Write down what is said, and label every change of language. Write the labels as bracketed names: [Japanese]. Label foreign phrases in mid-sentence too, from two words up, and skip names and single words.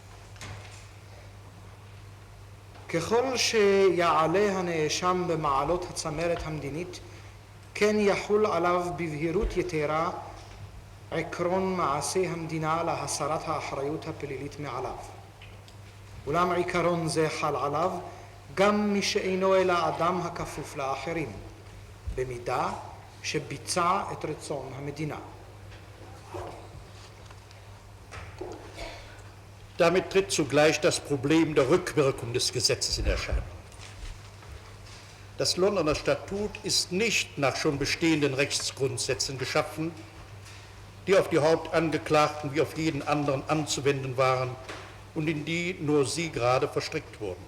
[Hebrew] ככל שיעלה הנאשם במעלות הצמרת המדינית, כן יחול עליו בבהירות יתרה עקרון מעשה המדינה להסרת האחריות הפלילית מעליו. אולם עיקרון זה חל עליו גם מי שאינו אלא אדם הכפוף לאחרים, במידה שביצע את רצון המדינה. [German] Damit tritt zugleich das Problem der Rückwirkung des Gesetzes in Erscheinung. Das Londoner Statut ist nicht nach schon bestehenden Rechtsgrundsätzen geschaffen, die auf die Hauptangeklagten wie auf jeden anderen anzuwenden waren und in die nur sie gerade verstrickt wurden.